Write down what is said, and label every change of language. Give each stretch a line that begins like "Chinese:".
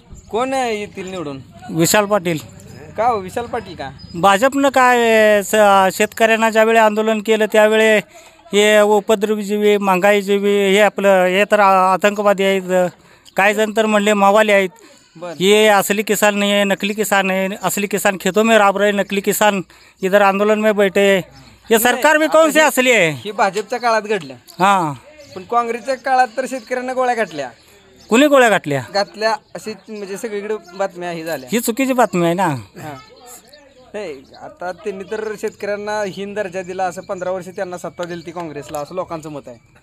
Marathi: कोण येतील निवडून? विशाल पाटील. का हो विशाल पाटील का? भाजपनं काय शेतकऱ्यांना ज्यावेळी आंदोलन केलं त्यावेळी हे उपद्रवीजीवी महागाईजीवी हे आपलं हे तर आतंकवादी आहेत, काही जण तर म्हणले मावाले आहेत।
Hindi: ये असली किसान नहीं है, नकली किसान है। असली किसान खेतों में राब रहे, नकली किसान इधर आंदोलन में बैठे। ये सरकार भी कौन सी असली है?
Marathi: ही भाजपच्या काळात घडलं, हां, पण काँग्रेसच्या काळात तर शेतकऱ्यांना गोळ्या घातल्या कुणी गोळ्या घातल्या अशी म्हणजे सगळीकडे बातम्या ही झाल्या। ही चुकीची बातमी आहे ना। हां, नाही आता त्यांनी तर शेतकऱ्यांना हीन दर्जा दिला, असं 15 वर्ष त्यांना सत्ता दिली ती काँग्रेसला, असं लोकांचं मत आहे।